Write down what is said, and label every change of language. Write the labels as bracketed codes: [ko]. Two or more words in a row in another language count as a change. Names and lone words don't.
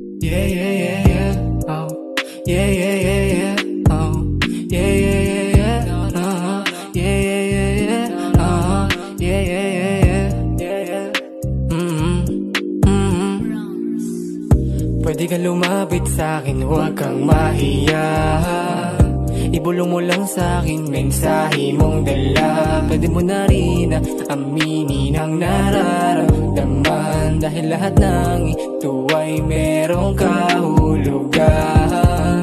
[en] Yeah, yeah, yeah, yeah. Oh, yeah, yeah, yeah, yeah. Oh, yeah, yeah, yeah, yeah. Yeah, yeah, yeah, yeah. Yeah, yeah, yeah, yeah. Yeah, yeah. [tl] Pwede ka lumapit sa'kin, huwag kang mahiya. Ibulong mo lang sa'kin, mensahe mong dala. Pwede mo na rin aminin ang nararamdaman, dahil lahat ng ito ay merong kahulugan.